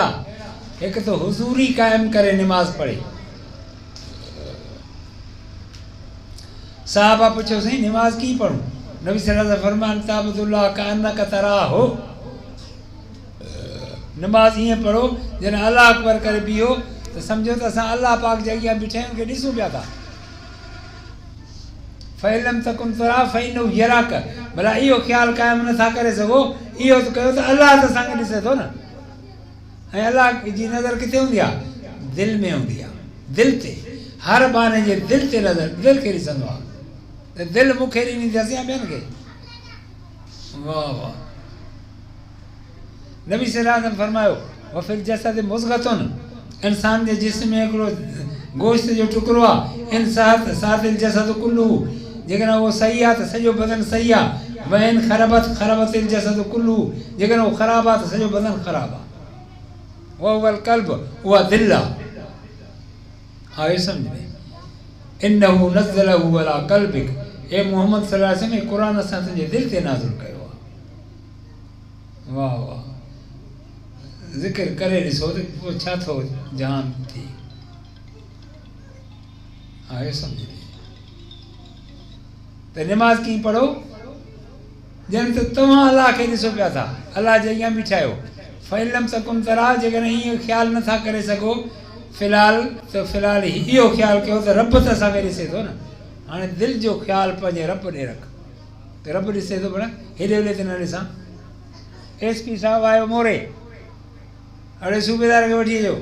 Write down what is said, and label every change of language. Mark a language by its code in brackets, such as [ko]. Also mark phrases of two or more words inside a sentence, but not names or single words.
[sd] हिकु त हुज़ूरी क़ाइमु करे निमाज़ पढ़े। साहबा पुछो साईं निमाज़ कीअं पढ़ूं? नबी [ar] صلى الله عليه وسلم [sd] फरमाइनि [ar] تعبد الله كأنك تراه, [sd] निमाज़ ईअं पढ़ो जॾहिं अल्लाह अकबर करे बीहो त सम्झो त असां अल्लाह पाक जे अॻियां बीठा आहियूं, खे ॾिसूं पिया था। [ar] فإن لم تكن ترى فإنه يراك, [sd] भला इहो ख़्यालु क़ाइमु नथा करे सघो, इहो त कयो त अल्लाह त असांखे ॾिसे थो न। ऐं अल्लाह जी नज़र किथे हूंदी आहे? दिलि में हूंदी आहे, दिलि ते। हर बाने जे दिलि ते नज़र, दिलि खे ॾिसंदो आहे। त दिलि मूंखे ॾिनी अथसि या ॿियनि खे? वाह वाह। नबी [ar] صلى الله عليه وسلم [sd] फरमायो [ar] وفي الجسد مضغة, [sd] इंसान जे जिस्म में हिकिड़ो गोश्त जो टुकड़ो आहे। [ar] إن صلحت الجسد كله, [sd] जेकॾहिं उहो सही आहे त सॼो बदन सही आहे। [ar] وإن خربت الجسد كله, [sd] जेकॾहिं उहो ख़राबु आहे त सॼो बदन ख़राबु आहे। [ar] والقلب, [sd] उहा दिलि आहे सम्झ में? [ar] إنه نزله على قلبك، هي محمد صلى الله عليه وسلم, [sd] क़ुर असां तुंहिंजे दिलि ते नाज़िल कयो आहे। वाह वाह। ज़िक्र करे ॾिसो त पोइ छा थो जान थी। आहे सम्झ में? त निमाज़ कीअं पढ़ो? ॼण त तव्हां अलाह खे ॾिसो पिया था, अलाह जे अॻियां बीठा आहियो। [ar] فإن لم تكن ترى, [sd] जेकॾहिं ईअं ख़्यालु नथा करे सघो फ़िलहालु, त फ़िलहालु इहो ख़्यालु कयो त रब त असांखे ॾिसे थो न। हाणे दिलि जो ख़्यालु पंहिंजे रब ॾे रख, त रब ॾिसे थो भला, हेॾे होॾे त न ॾिसां। SP साहिबु आयो मोरे, हाणे सूबेदार खे वठी अचो।